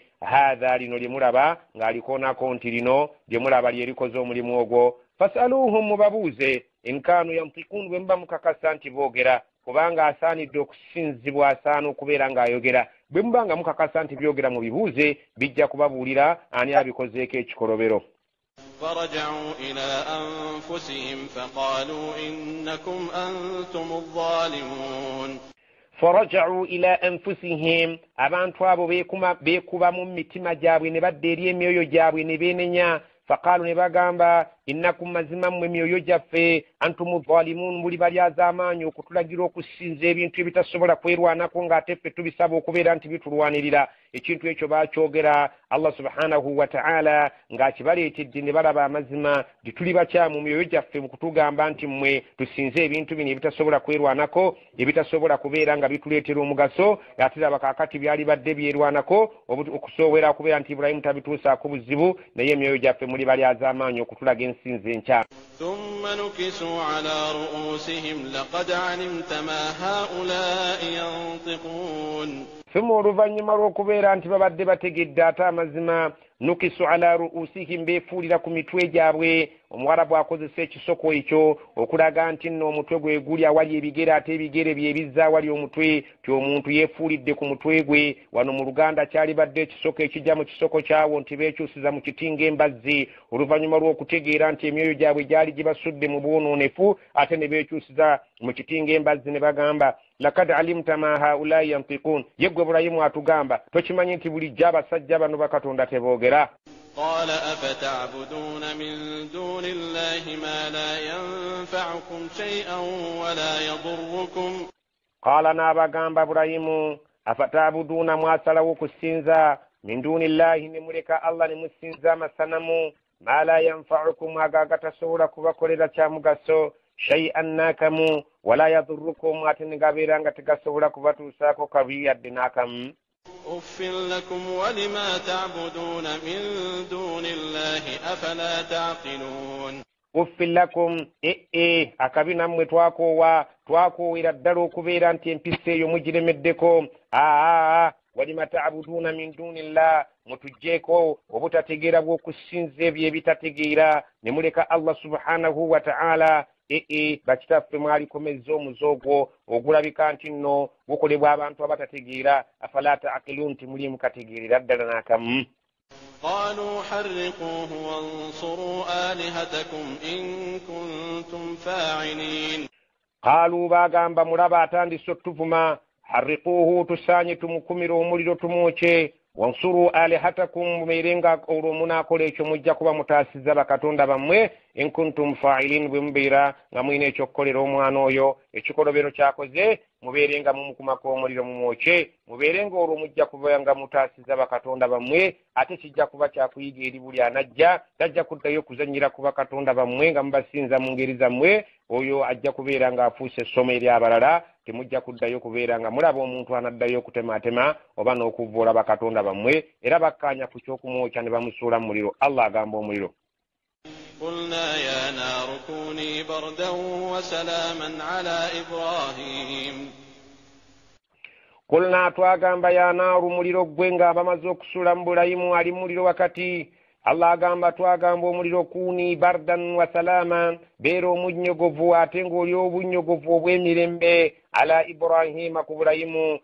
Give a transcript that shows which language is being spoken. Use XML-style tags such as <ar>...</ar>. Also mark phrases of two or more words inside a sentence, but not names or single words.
<lg>Hadha lino lyemulaba ng'alikoonako nti lino lyemulaba lyerikoze omulimu ogwo. Fasaluhum mubabuuze</lg> <ar>إن كانوا ينطقون</ar> <lg>bwe muba mukakasa nti boogera kubanga asaanidde okusinzibwa asaana okubeera ng'ayogera. Bwe muba nga mukakasa nti byogera mu bibuuze bijja kubabuulira ani abikozeeko ekikolobero.</lg> <ar>فرجعوا إلى أنفسهم فقالوا إنكم أنتم الظالمون. فرجعوا إلى أنفسهم</ar> <lg>abantu abo beekuba mu mitima gyabwe ne badda eri emyoyo gyabwe ne beenenya. Faqalu ne bagamba innakum mazima mmwe emyoyo gyaffe</lg> <ar>أنتم ظالمون</ar> <lg>muli balyazaamaanyi okutulagira okusinza ebintu ebitasobola kwerwanako ng'ate ffe tubisaba okubeera nti bitulwanirira. Ekintu ekyo baakyogera Allah</lg> <ar>سبحانه وتعالى</ar> <lg>ng'akibaleetedde ne balaba amazima nti tuli bakyamu mu myoyo gyaffe mu kutugamba nti mmwe tusinze ebintu bino ebitasobola kwerwanako ebitasobola kubeera nga bituleetera omugaso ate laba kaakati byali badde byerwanako okusoowera okubeera nti Ibrahim tabituusaako buzibu naye emyoyo gyaffe muli balyazaamaanyi okutulaga ensinzi enkyamu.</lg> <ar>ثم نكسوا على رؤوسهم لقد علمت ما هؤلاء ينطقون.</ar> <lg>ثم oluvannyuma lw'okubeera nti babadde bategedde ate amazima</lg> <ar>نكسوا على رؤوسهم</ar> <lg>beefuulira ku mitwe gyabwe. Omuwarabu akozesa ekisoko ekyo okulaga nti nno omutwe gwe guli awali ebigere ate ebigere bye bizza awali omutwe ti omuntu yeefuulidde ku mutwe gwe. Wano mu Luganda kyali badde ekisoko ekijja mu kisoko kyawo nti beekyusiza mu kitinga embazzi oluvannyuma lw'okutegeera nti emyoyo gyabwe gyali gibasudde mu bwonoonefu ate ne beekyusiza mu kitinga embazzi ne bagamba</lg> <ar>لقد علمت ما هؤلاء ينطقون.</ar> <lg>Yeggwe Ibrahimu atugamba tokimanyi nti bulijjo abasajja bano bakatonda teboogera.</lg> <ar>قال أفتعبدون من دون الله ما لا ينفعكم شيئا ولا يضركم.</ar> <lg>قال نابغamba Ibrahimu afataabuduuna mwasalawo okusinza</lg> <ar>من دون الله</ar> <lg>ne muleka Allah ne musinza amasanamu</lg> <ar>ما لا ينفعكم</ar> <lg>agagatasobola kubakolera kya mugaso shay'an nakamu</lg> <ar>ولا يضركم</ar> <lg>ate ne gabeera nga tegasobola kubatuusaako kabi yadde n'akamu.</lg> <ar>أف لكم ولما تعبدون من دون الله أفلا تعقلون. أف لكم</ar> <lg>akabi nammwe twakoowera ddala okubeera nti empisa eyo mugiremeddeko.</lg> <ar>ولما تعبدون من دون الله</ar> <lg>mutujjeeko obutategeera bw'okusinza ebyo ebitategeera ne muleka Allah</lg> <ar>سبحانه وتعالى.</ar> <lg>Bakitaffe mwalikomezza omuzogwo ogulabika nti nno gukolebwa abantu abatategeera.</lg> <ar>أفلا تعقلون</ar> <lg>nti muli mukategeerera ddala n'akamu.</lg> <ar>قالوا حرقوه وانصروا آلهتكم إن كنتم فاعلين.</ar> <lg>قالوا bagamba mulaba atandise otuvuma harriquuhu tusaanye tumukumire omuliro tumwoce</lg> <ar>وانصروا آلهتكم</ar> <lg>mubeerenga olwo munaakola ekyo mujja kuba mutaasiza bakatonda bammwe in</lg> <ar>كنتم فاعلين</ar> <lg>bwe mubeera nga mulina ekyokukolera omwana oyo ekikolobero kyakoze mubeerenga mumukumako omuliro mumwoce mubeerenga olwo mujja kuba nga mutaasiza bakatonda bammwe ate kijja kuba kyakuyiga eri buli anajja tajja kuddayo kuzannyira ku bakatonda bammwe nga mubasinza mu ngeri zammwe oyo ajja kubeera ng'afuuse essomo eri abalala temujja kuddayo kubeera nga mulaba omuntu anaddayo okutematema oba n'okuvvoola bakatonda bammwe era bakkaanya ku ky'okumwokya ne bamusuula mu muliro. Allah agamba omuliro</lg> <ar>قلنا يا نار كوني بردا وسلاما على إبراهيم</ar> <lg>Kulna twagamba</lg> <ar>يا نار</ar> <lg>muliro gwe nga bamaze okusula mu Ibulayimu ali muliro wakati. Allah agamba twagamba omuliro</lg> <ar>كوني بردا وسلاما</ar> <lg>beera omunnyogovu ate ng'oli obunnyogovu obw'emirembe</lg> <ar>على إبراهيم</ar> <lg>ku Ibulayimu.</lg>